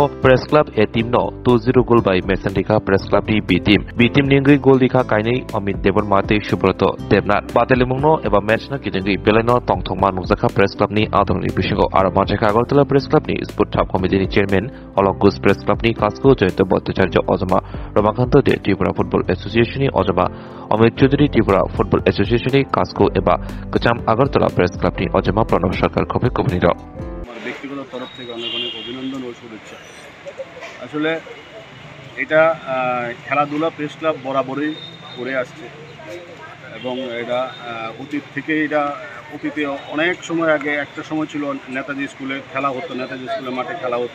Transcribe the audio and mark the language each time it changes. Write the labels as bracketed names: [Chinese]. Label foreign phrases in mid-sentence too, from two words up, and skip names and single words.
[Kok Borok] प्रेस क्लब ए टीम नो 2-0 गोल बाय मेसेन्टिका प्रेस क्लबनि बी टीम निंगै गोल दिखा काइनै अमित देवन माते सुब्रत देवनाथ बादायलायमुनो एबा मैचना किजोंगै बेलायनो तंथंमा नुजाखा प्रेस क्लबनि आदरनि बिसिङाव आरो मानसिका आगरतला प्रेस क्लबनि स्पोर्ट साब कमिटिनि चेयरमैन अलक घोष प्रेस क्लबनि कास्को जयन्त भट्टाचार्य अजमा रमाकान्त दे त्रिपुरा फुटबल एसोसिएशननि अजमा अमित चौधरी त्रिपुरा फुटबल एसोसिएशननि कास्को एबा गोजाम आगरतला प्रेस क्लबनि अजमा प्रणब सरकार खबे कमिटिर [Bangla] ব্যক্তিগত তরফ থেকে অনেক অনেক অভিনন্দন ও শুভেচ্ছা। আসলে এটা খেলাধুলা প্রেস ক্লাব বরাবরই করে আসছে এবং এটা অতীত থেকে অতীতে অনেক সময় আগে একটা সময় ছিল নেতাজি স্কুলে খেলা হতো, নেতাজি স্কুলের মাঠে খেলা হতো।